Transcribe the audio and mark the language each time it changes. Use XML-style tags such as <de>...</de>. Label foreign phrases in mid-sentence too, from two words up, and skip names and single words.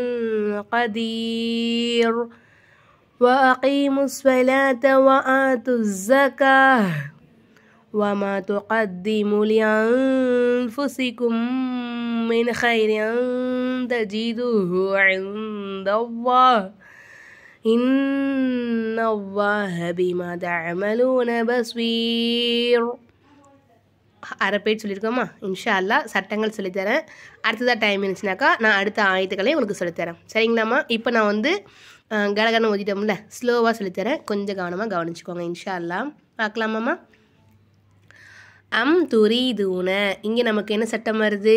<ar>قدير وأقيموا الصلاة وآتوا الزكاة وما تقدموا لأنفسكم من خير تجدوه عند الله إن الله بما تعملون بصير.</ar> <ta>அரை பேர் சொல்லியிருக்கோமா?</ta> <ar>إن شاء الله</ar> <ta>சட்டங்கள் சொல்லித்தரேன். அடுத்ததாக டைம் இருந்துச்சுனாக்கா நான் அடுத்த ஆயத்துக்களையும் உங்களுக்கு சொல்லித்தரேன். சரிங்களாம்மா? இப்போ நான் வந்து கலகன ஓதிட்டோம்ல, ஸ்லோவாக சொல்லித்தரேன். கொஞ்சம் கவனமாக கவனிச்சுக்கோங்க.</ta> <ar>إن شاء الله</ar> <ta>பார்க்கலாமாம்மா?</ta> <ar>أم تريدون,</ar> <ta>இங்கே நமக்கு என்ன சட்டம் வருது?</ta>